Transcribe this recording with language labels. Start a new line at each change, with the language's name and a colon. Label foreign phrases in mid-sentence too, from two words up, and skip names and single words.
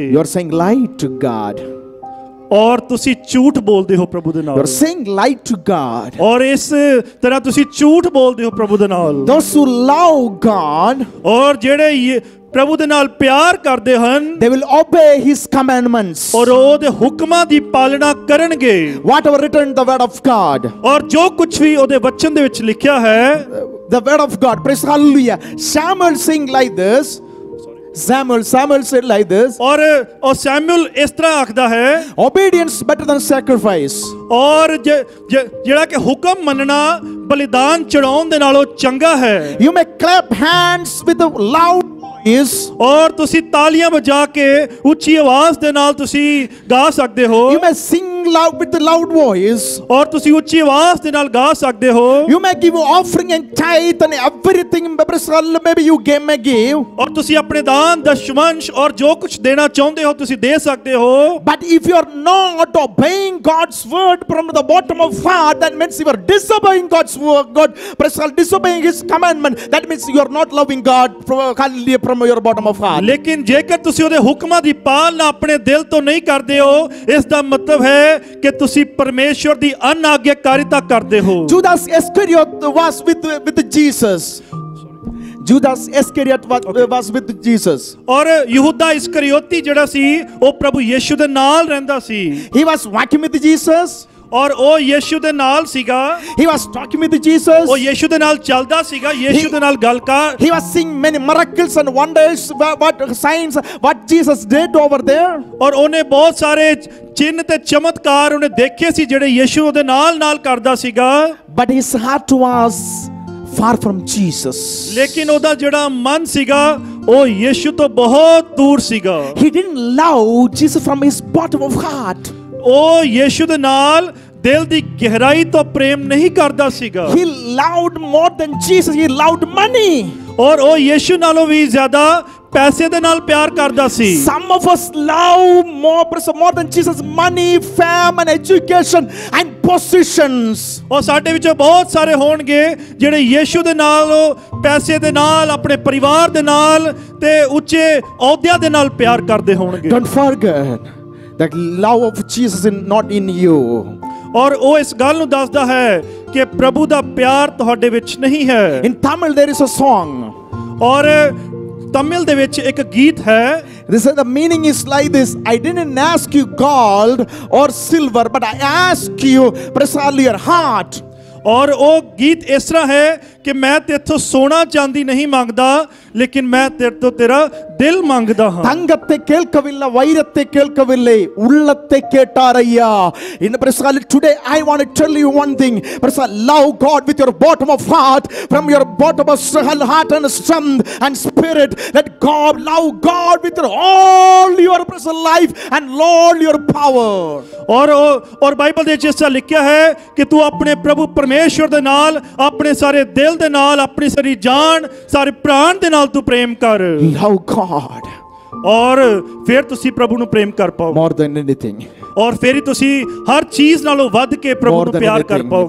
English: You are saying lie to God.
Punjabi: ਔਰ ਤੁਸੀਂ ਝੂਠ ਬੋਲਦੇ ਹੋ ਪ੍ਰਭੂ ਦੇ
English: You
Punjabi: ਨਾਲ।
English: are saying lie to God.
Punjabi: ਔਰ ਇਸ ਤਰ੍ਹਾਂ ਤੁਸੀਂ ਝੂਠ ਬੋਲਦੇ ਹੋ ਪ੍ਰਭੂ ਦੇ ਨਾਲ।
English: Those who love God,
Punjabi: ਔਰ ਜਿਹੜੇ ਪ੍ਰਭੂ ਦੇ ਨਾਲ ਪਿਆਰ ਕਰਦੇ ਹਨ,
English: they will obey his commandments.
Punjabi: ਔਰ ਉਹਦੇ ਹੁਕਮਾਂ ਦੀ ਪਾਲਣਾ ਕਰਨਗੇ।
English: Whatever written in the word of God.
Punjabi: ਔਰ ਜੋ ਕੁਝ ਵੀ ਉਹਦੇ ਵਚਨ ਦੇ ਵਿੱਚ ਲਿਖਿਆ ਹੈ,
English: The word of God. Praise hallelujah. Samuel sing like this. Samuel said like this.
Punjabi: ਔਰ ਸੈਮੂਅਲ ਇਸ ਤਰ੍ਹਾਂ ਆਖਦਾ ਹੈ,
English: Obedience better than sacrifice.
Punjabi: ਔਰ ਜਿਹੜਾ ਕਿ ਹੁਕਮ ਮੰਨਣਾ ਬਲੀਦਾਨ ਚੜਾਉਣ ਦੇ ਨਾਲੋਂ ਚੰਗਾ ਹੈ।
English: You may clap hands with a loud voice.
Punjabi: ਔਰ ਤੁਸੀਂ ਤਾਲੀਆਂ ਵਜਾ ਕੇ ਉੱਚੀ ਆਵਾਜ਼ ਦੇ ਨਾਲ ਤੁਸੀਂ ਗਾ ਸਕਦੇ ਹੋ।
English: You may sing loud with the loud voice.
Punjabi: ਔਰ ਤੁਸੀਂ ਉੱਚੀ ਆਵਾਜ਼ ਦੇ ਨਾਲ ਗਾ ਸਕਦੇ ਹੋ।
English: You may give offering and tithe and everything. Maybe you may give.
Punjabi: ਔਰ ਤੁਸੀਂ ਆਪਣੇ ਦਾਨ ਦਸ਼ਮੰਸ਼ ਔਰ ਜੋ ਕੁਝ ਦੇਣਾ ਚਾਹੁੰਦੇ ਹੋ ਤੁਸੀਂ ਦੇ ਸਕਦੇ ਹੋ।
English: But if you are not obeying God's word from the bottom of heart, that means you are disobeying God's word. Disobeying his commandment. That means you are not loving God from your bottom of heart.
Punjabi: ਲੇਕਿਨ ਜੇਕਰ ਤੁਸੀਂ ਉਹਦੇ ਹੁਕਮਾਂ ਦੀ ਪਾਲਣਾ ਆਪਣੇ ਦਿਲ ਤੋਂ ਨਹੀਂ ਕਰਦੇ ਹੋ, ਇਸ ਦਾ ਮਤਲਬ ਹੈ ਕਿ ਤੁਸੀਂ ਪਰਮੇਸ਼ਵਰ ਦੀ ਅਨਾਗਿਆਕਾਰਿਤਾ ਕਰਦੇ ਹੋ।
English: Judas Iscariot was with Jesus. Judas Iscariot was with Jesus.
Punjabi: ਔਰ ਯਹੂਦਾ ਇਸਕਰਿਓਤੀ ਜਿਹੜਾ ਸੀ ਉਹ ਪ੍ਰਭੂ ਯਿਸੂ ਦੇ ਨਾਲ ਰਹਿੰਦਾ ਸੀ।
English: He was walking with Jesus.
Punjabi: ਔਰ ਉਹ ਯਿਸੂ ਦੇ ਨਾਲ ਸੀਗਾ।
English: He was talking with Jesus.
Punjabi: ਉਹ ਯਿਸੂ ਦੇ ਨਾਲ ਚੱਲਦਾ ਸੀਗਾ, ਯਿਸੂ ਦੇ ਨਾਲ ਗੱਲ ਕਰ।
English: He was seeing many miracles and wonders, what signs, what Jesus did over there.
Punjabi: ਔਰ ਉਹਨੇ ਬਹੁਤ ਸਾਰੇ ਚਿੰਨ ਤੇ ਚਮਤਕਾਰ ਉਹਨੇ ਦੇਖੇ ਸੀ ਜਿਹੜੇ ਯਿਸੂ ਉਹਦੇ ਨਾਲ ਕਰਦਾ ਸੀਗਾ।
English: But his heart was far from Jesus.
Punjabi: ਲੇਕਿਨ ਉਹਦਾ ਜਿਹੜਾ ਮਨ ਸੀਗਾ ਉਹ ਯਿਸੂ ਤੋਂ ਬਹੁਤ ਦੂਰ ਸੀਗਾ।
English: He didn't love Jesus from his bottom of heart.
Punjabi: ਉਹ ਯਿਸੂ ਦੇ ਨਾਲ ਦਿਲ ਦੀ ਗਹਿਰਾਈ ਤੋਂ ਪ੍ਰੇਮ ਨਹੀਂ ਕਰਦਾ ਸੀਗਾ।
English: He loved more than Jesus. He loved money.
Punjabi: ਔਰ ਉਹ ਯਿਸੂ ਨਾਲੋਂ ਵੀ ਜ਼ਿਆਦਾ ਪੈਸੇ ਦੇ ਨਾਲ ਪਿਆਰ ਕਰਦਾ ਸੀ।
English: Some of us love more than Jesus money, fame and education and positions.
Punjabi: ਔਰ ਸਾਡੇ ਵਿੱਚੋਂ ਬਹੁਤ ਸਾਰੇ ਹੋਣਗੇ ਜਿਹੜੇ ਯਿਸੂ ਦੇ ਨਾਲ ਪੈਸੇ ਦੇ ਨਾਲ ਆਪਣੇ ਪਰਿਵਾਰ ਦੇ ਨਾਲ ਤੇ ਉੱਚੇ ਅਹੁਦਿਆਂ ਦੇ ਨਾਲ ਪਿਆਰ ਕਰਦੇ ਹੋਣਗੇ।
English: Don't forget that love of Jesus is not in you.
Punjabi: ਔਰ ਉਹ ਇਸ ਗੱਲ ਨੂੰ ਦੱਸਦਾ ਹੈ ਕਿ ਪ੍ਰਭੂ ਦਾ ਪਿਆਰ ਤੁਹਾਡੇ ਵਿੱਚ ਨਹੀਂ ਹੈ।
English: In Tamil there is a song.
Punjabi: ਔਰ ਤਮਿਲ ਦੇ ਵਿੱਚ ਇੱਕ ਗੀਤ ਹੈ।
English: This is the meaning is like this. I didn't ask you gold or silver, but I ask you precisely your heart.
Punjabi: ਔਰ ਉਹ ਗੀਤ ਇਸ ਤਰ੍ਹਾਂ ਹੈ ਕਿ ਮੈਂ ਤੇਥੋਂ ਸੋਨਾ ਚਾਂਦੀ ਨਹੀਂ ਮੰਗਦਾ, ਲੇਕਿਨ ਮੈਂ ਤੇਰੇ ਤੋਂ ਤੇਰਾ ਦਿਲ ਮੰਗਦਾ ਹਾਂ।
Tamil: தங்கத்தை கேட்கவில்லை, வைரத்தை கேட்கவில்லை, உள்ளத்தை கேட்டாரையா.
English: In precisely today I want to tell you one thing. Precisely love God with your bottom of heart, from your bottom of heart and strength and spirit. Let God love God with your all your present life and all your power.
Punjabi: ਔਰ ਬਾਈਬਲ ਦੇ ਵਿੱਚ ਲਿਖਿਆ ਹੈ ਕਿ ਤੂੰ ਆਪਣੇ ਪ੍ਰਭੂ ਪਰਮੇਸ਼ਵਰ ਦੇ ਨਾਲ, ਆਪਣੇ ਸਾਰੇ ਦਿਲ ਦੇ ਨਾਲ, ਆਪਣੀ ਸਾਰੀ ਜਾਨ, ਸਾਰੇ ਪ੍ਰਾਣ ਦੇ ਨਾਲ ਤੂੰ ਪ੍ਰੇਮ ਕਰ।
English: Love God.
Punjabi: ਔਰ ਫਿਰ ਤੁਸੀਂ ਪ੍ਰਭੂ ਨੂੰ ਪ੍ਰੇਮ ਕਰ ਪਾਓ।
English: More than anything.
Punjabi: ਔਰ ਫਿਰ ਹੀ ਤੁਸੀਂ ਹਰ ਚੀਜ਼ ਨਾਲੋਂ ਵੱਧ ਕੇ ਪ੍ਰਭੂ ਨੂੰ ਪਿਆਰ ਕਰ ਪਾਓਗੇ।